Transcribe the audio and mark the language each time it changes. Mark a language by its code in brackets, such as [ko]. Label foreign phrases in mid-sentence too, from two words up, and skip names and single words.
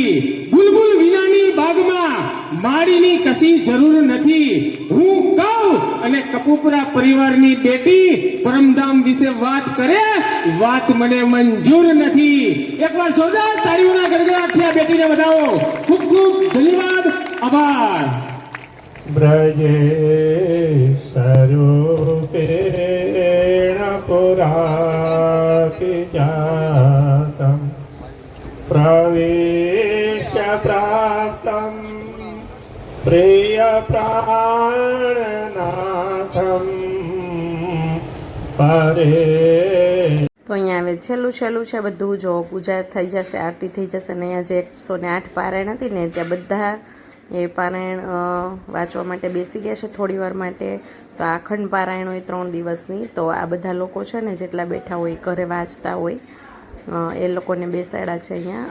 [gu] બુલબુલ વિનાની બાગમાં માળીની કશી જરૂર નથી. હું કહું અને કપૂપરા પરિવારની બેટી પરમધામ વિશે વાત કરે, વાત મને મંજૂર નથી. એકવાર જોરદાર તાળીઓના ગડગડાટથી આ બેટીને વધાવો. ખૂબ ખૂબ ધન્યવાદ, આભાર. [sa] ब्रजे स्वरूपेण पुराति जातं प्रवेश्य प्राप्तं प्रिय प्राणनाथं परे. [gu] તો અહીંયા હવે છેલ્લું છે બધું. જો પૂજા થઈ જશે, આરતી થઈ જશે. ને અહીંયા જે 108 પારાયણ હતી ને, ત્યાં બધા એ પારાયણ વાંચવા માટે બેસી ગયા છે થોડી વાર માટે. તો અખંડ પારાયણ હોય 3 દિવસની. તો આ બધા લોકો છે ને, જેટલા બેઠા હોય ઘરે વાંચતા હોય, એ લોકોને બેસાડ્યા છે અહીંયા.